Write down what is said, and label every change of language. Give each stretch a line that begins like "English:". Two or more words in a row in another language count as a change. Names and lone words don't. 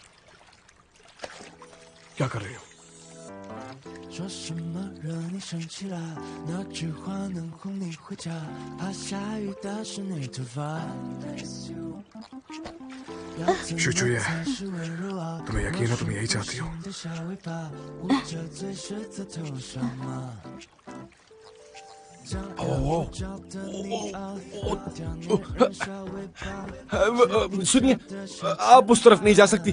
Hindi: क्या कर रही हो?
Chinese: 说什么惹你生气了？那句话能哄你回家，怕下雨打湿你头发。
Hindi: चुचुए, तुम्हें यकीन है तुम यही चाहती हो? सुनिए, आप उस तरफ नहीं जा सकती।